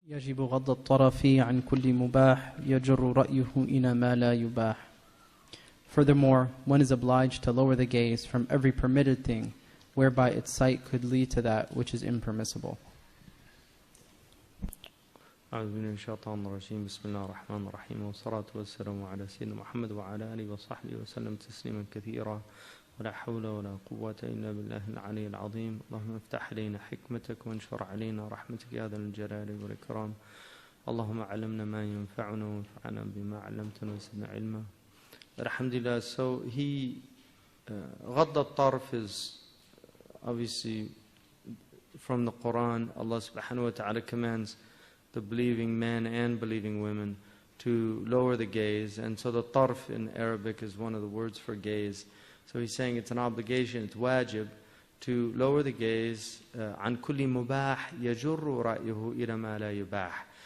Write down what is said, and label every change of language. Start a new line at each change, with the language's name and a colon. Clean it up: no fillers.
Arabic: يجب غض الطرف عن كل مباح يجر رأيه إلى ما لا يباح.
English: Furthermore, one is obliged to lower the gaze from every permitted thing, whereby its sight could lead to that which is impermissible.
Arabic: أعوذ بالله من الشيطان الرجيم. بسم الله الرحمن الرحيم، والصلاة والسلام على سيدنا محمد وعلى آله وصحبه وسلم تسليما كثيرا، ولا حول ولا قوة إلا بالله العلي العظيم. اللهم افتح علينا حكمتك وانشر علينا رحمتك يا ذا الجلال والإكرام. اللهم علمنا ما ينفعنا وانفعنا بما علمتنا وزدنا علما. Alhamdulillah.
English: So
Arabic: غض الطرف
English: is obviously from the Quran. Allah subhanahu wa ta'ala commands the believing men and believing women to lower the gaze. And so the tarf in Arabic is one of the words for gaze. So he's saying it's an obligation, it's wajib, to lower the gaze.
Arabic: عن كل مباح يجر رأيه إلى ما لا يباح.